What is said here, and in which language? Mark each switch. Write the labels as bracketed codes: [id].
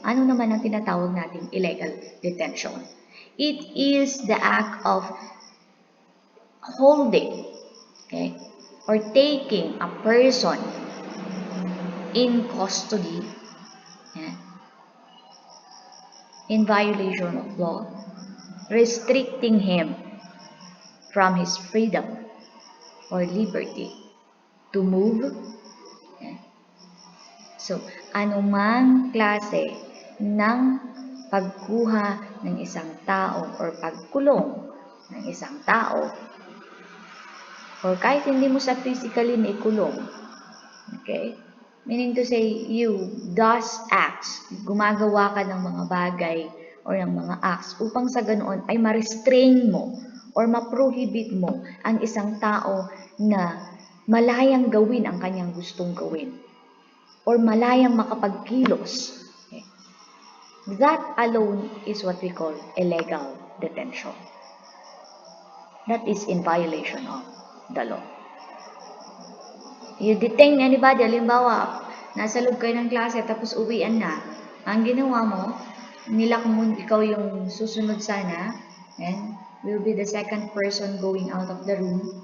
[tl] Ano naman ang tinatawag nating [en] illegal detention? It is the act of holding, okay, or taking a person in custody in violation of law, restricting him from his freedom or liberty to move. [tl] So, anumang klase ng pagkuha ng isang tao or pagkulong ng isang tao or kahit hindi mo sa physically na ikulong, okay? [en] Meaning to say, you does acts, [tl] gumagawa ka ng mga bagay or ng mga acts upang sa ganoon ay ma-restrain mo or ma-prohibit mo ang isang tao na malayang gawin ang kanyang gustong gawin or malayang makapagkilos. [en] Okay? That alone is what we call illegal detention. That is in violation of the law. You detain anybody, [tl] halimbawa, nasa loob kayo ng klase tapos uwian na. Ang ginawa mo, nilak mo, ikaw yung susunod sana, [en] and will be the second person going out of the room.